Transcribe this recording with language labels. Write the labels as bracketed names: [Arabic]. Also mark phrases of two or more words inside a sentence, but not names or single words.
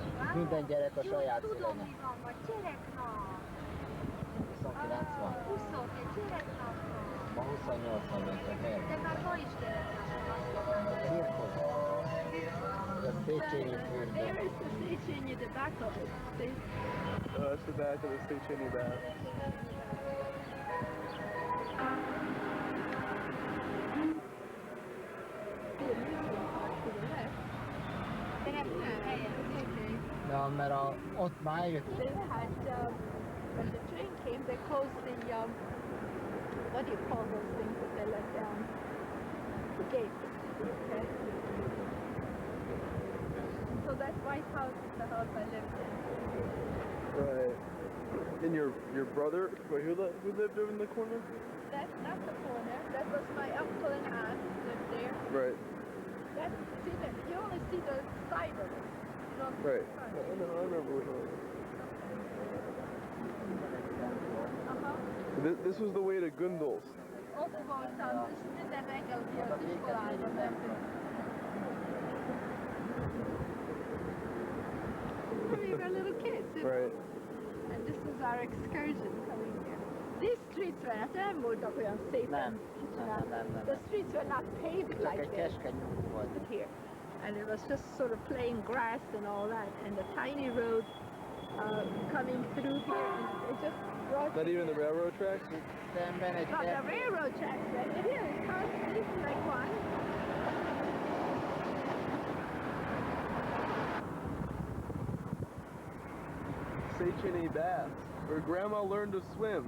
[Hungarian] Minden gyerek a saját Tudom, szüleinek. mi van, vagy gyereknap. 29 van. 21 gyereknap van. Ma 28 van, csak miért? De már ma is gyereknap van. Cirkusz. Ez Széchenyi fürdő. [English] There is the Széchenyi, the back of it. See? That's the back of the Széchenyi bath. [Hungarian] De nem helyen, okay. Ja, mert ott már eljöttünk. [English] They had, when the train came, they closed the, what do you call those things that they let down? The gates. Okay? So that White House is the house I lived in. Right. And your brother, wait, who lived over in the corner? That's not the corner. That was my uncle and aunt lived there. Right. That, see, that you only see the side of it. You don't see Right. the front. I know, I remember which one. Uh-huh. This was the way to Gundels. [Hungarian] Ott voltam, és minden reggel ki az iskolába mentünk. [English] We were little kids, you know? Right. And this was our excursion coming here. These streets were not, [Hungarian] nem voltak olyan szépen csinálva. [English] The streets were not paved [Hungarian] Csak [English] like [Hungarian] egy [English] this [Hungarian] keskeny út volt. [English] here. And it was just sort of plain grass and all that. And the tiny road coming through here, and it just brought Not even the railroad tracks? [Hungarian] Szemben egy [English] But the railroad tracks right here, it comes like one. Széchenyi baths, where Grandma learned to swim.